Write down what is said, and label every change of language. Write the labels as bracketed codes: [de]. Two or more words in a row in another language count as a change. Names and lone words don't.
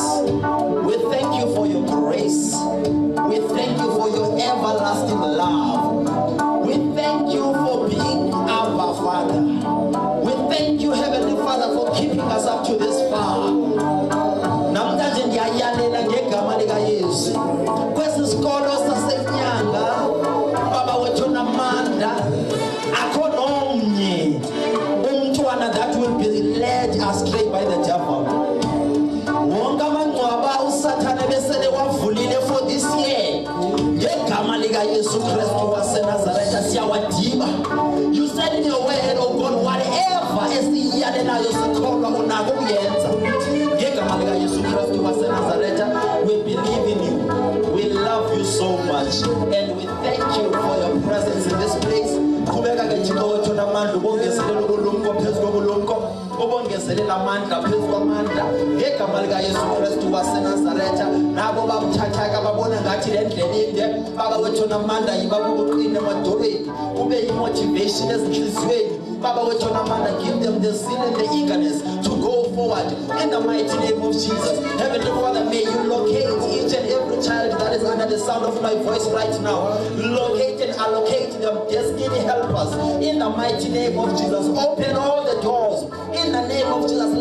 [en] We thank you for your grace. We thank you for your everlasting love. We thank you for being our Father. We thank you, Heavenly Father, for keeping us up to this far. [xh] Namhlanje ndiyayalela ngegama lika Yesu. Kwesisikolo sasenyanga baba wethu namandla akho nomnye umntwana [en] that will be led astray by the devil. [xh] Wonke amangcwaba usathane besele wavulile [en] for this year [xh] ngegama lika Yesu Kristu waseNazaretha siyawadiba. [en] You said in your word, oh God, whatever [xh] esiyalelayo sikholwa unako kuyenza ngegama lika Yesu Kristu waseNazaretha. [en] We believe in you. We love you so much and we thank you for your presence in this place. [xh] Kubeka ke Thixo wethu namandla ubongezelela ubulumko phezulu kobulumko, ubongezelela amandla phezulu kwamandla ngegama lika Yesu Kristu waseNazaretha. Nabo babuthathaka babona ngathi le ndlela inde baba wethu namandla yiba kuqine emadolweni, kube imotivation ezinhliziyweni baba wethu namandla. [en] Give them the zeal and the eagerness to go forward in the mighty name of Jesus. Heavenly Father, may you locate each and every child that is under the sound of my voice right now. Locate and allocate them destiny helpers in the mighty name of Jesus. Open all the doors in the name of Jesus.